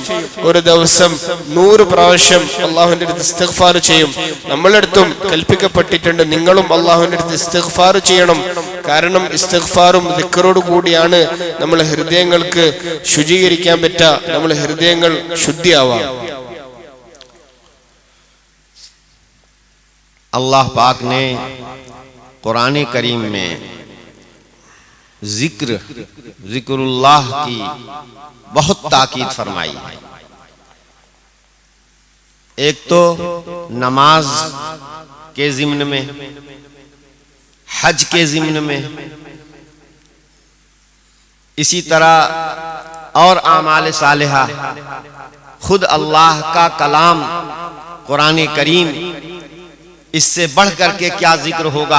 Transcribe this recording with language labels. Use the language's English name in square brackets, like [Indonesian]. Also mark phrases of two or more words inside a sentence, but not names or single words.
[Malayalam] ഒരു ദിവസം 100 പ്രാവശ്യം അള്ളാഹുവിന്റെ അടുത്ത് ഇസ്തിഗ്ഫാർ ചെയ്യും. നമ്മളടുത്തും കൽപ്പിക്കപ്പെട്ടിട്ടുണ്ട്, നിങ്ങളും അള്ളാഹുവിന്റെ അടുത്ത് ഇസ്തിഗ്ഫാർ ചെയ്യണം. കാരണം ഇസ്തിഗ്ഫാറും ദിക്റോട് കൂടിയാണ് നമ്മളെ ഹൃദയങ്ങൾക്ക് ശുചീകരിക്കാൻ പറ്റുക, നമ്മളെ ഹൃദയങ്ങൾ ശുദ്ധിയാവാം. [Urdu] اللہ پاک نے قرآن کریم میں ذکراللہ کی بہت تاکید فرمائی ہے. ایک تو نماز کے ضمن میں، حج کے ضمن میں، اسی طرح اور اعمال صالحہ، خود اللہ کا کلام قرآن کریم، اس سے بڑھ کر کے کیا ذکر ہوگا؟